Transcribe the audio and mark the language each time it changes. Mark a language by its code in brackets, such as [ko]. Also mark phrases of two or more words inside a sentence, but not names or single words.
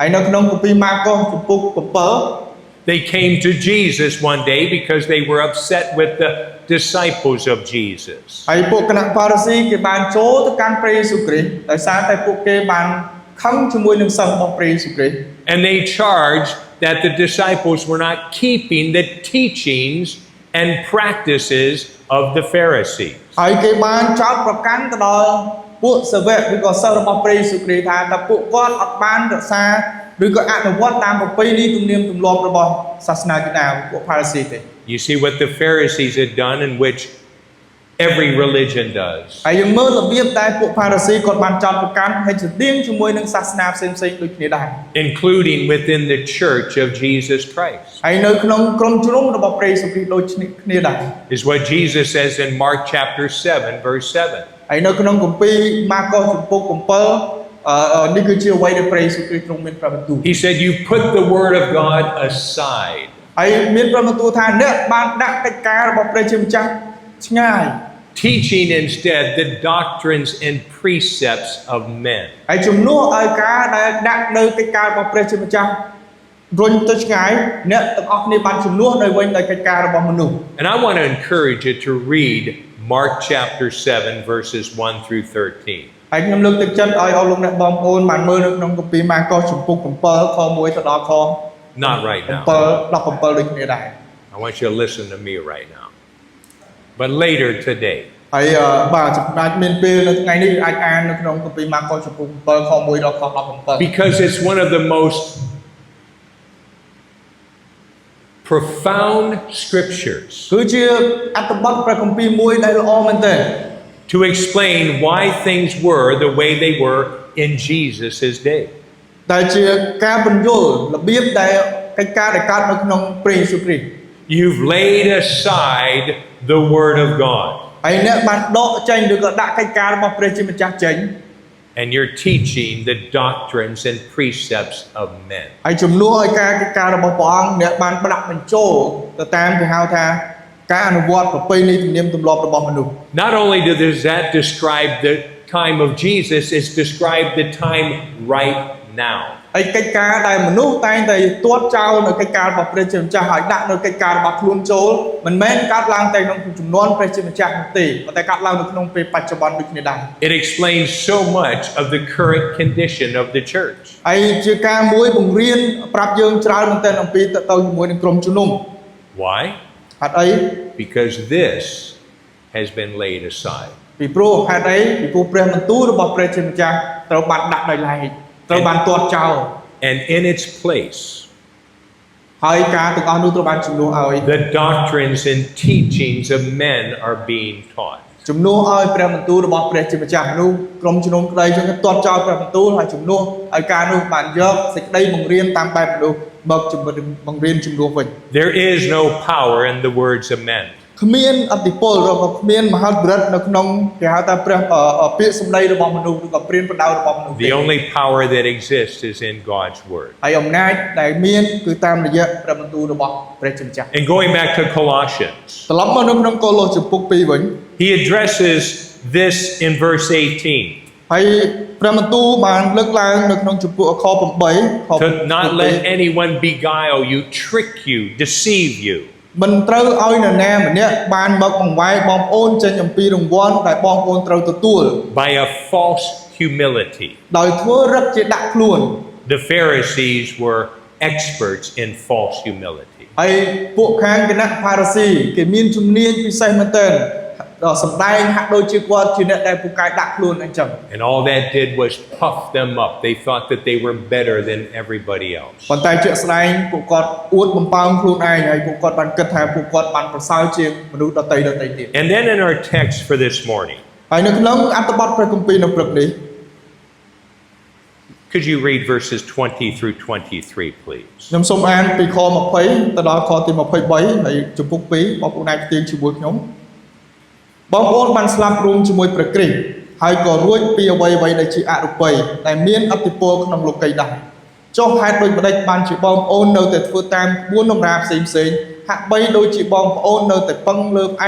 [km] ហើយនៅក្នុងគម្ពីរម៉ាកុសជំពូក7 [en] They came to Jesus one day because they were upset with the disciples of Jesus. [km] ហើយពួកគណៈផារីស៊ីគេបានចូលទៅកាន់ព្រះយេស៊ូវគ្រីស្ទដោយសារតែពួកគេបានខឹងជាមួយនឹងសិស្សរបស់ព្រះយេស៊ូវគ្រីស្ទ [en] And they charged that the disciples were not keeping the teachings and practices of the Pharisees. [km] ហើយគេបានចោទប្រកាន់ទៅដល់ពួកសាវកឬក៏សិស្សរបស់ព្រះយេស៊ូវគ្រីស្ទថាតើពួកគាត់អត់បានរក្សាឬក៏អនុវត្តតាមប្រពៃណីទំនៀមទម្លាប់របស់សាសនាយូដាពួកផារីស៊ីទេ [en] You see what the Pharisees had done, in which every religion does. [km] ហើយយើងមើលរបៀបដែលពួកផារីស៊ីគាត់បានចោទប្រកាន់ហើយស្តៀងជាមួយនឹងសាសនាផ្សេងៗដូចគ្នាដែរ [en] Including within the church of Jesus Christ. [km] ហើយនៅក្នុងក្រុមជំនុំរបស់ព្រះយេស៊ូវគ្រីស្ទដូចគ្នាដែរ [en] Is what Jesus says in Mark chapter 7, verse 7. [km] ហើយនៅក្នុងគម្ពីរម៉ាកុសជំពូក7នេះគឺជាអ្វីដែលព្រះយេស៊ូវគ្រីស្ទទ្រង់មានប្រាប់បន្ទូល [en] He said, you put the word of God aside. [km] ហើយមានប្រាប់បន្ទូលថាអ្នកបានដាក់កិច្ចការរបស់ព្រះជាម្ចាស់ឆ្ងាយ [en] Teaching instead the doctrines and precepts of men. [km] ហើយជំនួសឲ្យការដែលដាក់នៅកិច្ចការរបស់ព្រះជាម្ចាស់រុញទៅឆ្ងាយអ្នកទាំងអស់គ្នាបានជំនួសនៅវិញដោយកិច្ចការរបស់មនុស្ស [en] And I want to encourage you to read Mark chapter 7, verses 1 through 13. [km] ហើយខ្ញុំលើកទឹកចិត្តឲ្យអស់លោកអ្នកបងប្អូនបានមើលនៅក្នុងគម្ពីរម៉ាកុសជំពូក7ខ1ទៅដល់ខ [en] Not right now. [km] 17ដូចគ្នាដែរ [en] I want you to listen to me right now. But later today. [km] ហើយបាទចំណែកមានពេលនៅថ្ងៃនេះអាចអាននៅក្នុងគម្ពីរម៉ាកុសចំពោះ7ខ1ដល់ខ17 [en] Because it's one of the most profound scriptures [km] គឺជាអត្ថបទព្រះគម្ពីរមួយដែលល្អមែនទែន [en] to explain why things were the way they were in Jesus' day. [km] ដែលជាការបញ្យល់របៀបដែលកិច្ចការដែលកើតនៅក្នុងព្រះយេស៊ូវគ្រីស្ទ [en] You've laid aside the Word of God, [km] ហើយអ្នកបានដកចេញឬក៏ដាក់កិច្ចការរបស់ព្រះជាម្ចាស់ចេញ [en] and you're teaching the doctrines and precepts of men. [km] ហើយជំនួសឲ្យការកិច្ចការរបស់ព្រះអង្គអ្នកបានផ្ដាក់បញ្ចូលទៅតាមគេហៅថាការអនុវត្តប្រពៃណីទំនៀមទម្លាប់របស់មនុស្ស [en] Not only does that describe the time of Jesus, it's described the time right now. [km] ហើយកិច្ចការដែលមនុស្សតែងតែទាត់ចោលនៅកិច្ចការរបស់ព្រះជាម្ចាស់ហើយដាក់នៅកិច្ចការរបស់ខ្លួនចូលមិនមែនកើតឡើងតែក្នុងចំនួនព្រះជាម្ចាស់នោះទេប៉ុន្តែកើតឡើងនៅក្នុងពេលបច្ចុប្បន្នដូចគ្នាដែរ [en] It explains so much of the current condition of the church. [km] ហើយជាការមួយបង្រៀនប្រាប់យើងច្រើនមែនទែនអំពីទៅជាមួយនឹងក្រុមជំនុំ [en] Why? [km] ហេតុអី [en] Because this has been laid aside. [km] ពីព្រោះហេតុអីពីព្រោះព្រះបន្ទូលរបស់ព្រះជាម្ចាស់ត្រូវបានដាក់ដោយឡែកត្រូវបានទាត់ចោល [en] And in its place, [km] ហើយការទាំងអស់នោះត្រូវបានជំនួសឲ្យ [en] the doctrines and teachings of men are being taught. [km] ជំនួសឲ្យព្រះបន្ទូលរបស់ព្រះជាម្ចាស់នោះក្រុមជំនុំក្តីចឹងទាត់ចោលព្រះបន្ទូលហើយជំនួសឲ្យការនោះបានយកសេចក្តីបង្រៀនតាមបែបមនុស្សមកបង្រៀនជំនួសវិញ [en] There is no power in the words of men. [km] គ្មានអធិពលឬក៏គ្មានមហិទ្ធិឫទ្ធិនៅក្នុងគេហៅថាព្រះពាក្យសម្ដីរបស់មនុស្សឬក៏ព្រានប្រដៅរបស់មនុស្ស [en] The only power that exists is in God's word. [km] ហើយអំណាចដែលមានគឺតាមរយៈព្រះបន្ទូលរបស់ព្រះជាម្ចាស់ [en] And going back to Colossians, [km] ត្រឡប់មកនៅក្នុងកូឡូសជំពូក 2 វិញ [en] he addresses this in verse 18. [km] ហើយព្រះបន្ទូលបានលើកឡើងនៅក្នុងជំពូកខ8ខ [en] To not let anyone beguile you, trick you, deceive you. [km] មិនត្រូវឲ្យនរណាម្នាក់បានមកបង្វែរបងប្អូនចេញអំពីរង្វាន់ដែលបងប្អូនត្រូវទទួល [en] By a false humility. [km] ដោយធ្វើរឹកជាដាក់ខ្លួន [en] The Pharisees were experts in false humility. [km] ហើយពួកខាងគណៈផារ៉ាស៊ីគេមានជំនាញពិសេសមែនទែនដល់សម្ដែងហាក់ដូចជាគាត់ជាអ្នកដែលពូកែដាក់ខ្លួនអញ្ចឹង [en] And all that did was puff them up. They thought that they were better than everybody else. [km] ប៉ុន្តែជាក់ស្ដែងពួកគាត់អួតបំផើងខ្លួនឯងហើយពួកគាត់បានគិតថាពួកគាត់បានប្រសើរជាងមនុស្សដទៃទៀត [en] And then in our text for this morning, [km] ហើយនៅក្នុងអត្ថបទព្រះគម្ពីរនៅព្រឹកនេះ [en] could you read verses 20 through 23, please? [km] ខ្ញុំសូមអានពីខ20ទៅដល់ខទី23ហើយជំពូក2បងប្អូនអាចផ្ទៀងជាមួយខ្ញុំបងប្អូនបានស្លាប់រួមជាមួយព្រះគ្រីស្ទហើយក៏រួចពីអ្វីៗដែលជាអរូបីដែលមានអធិ ពលក្នុងលោកីដែរចុះហេតុដូចម្ដេចបានជាបងប្អូននៅតែធ្វើតាមក្បួនតម្រាផ្សេងហាក់បីដូចជាបងប្អូននៅតែពឹងលើផ្អែក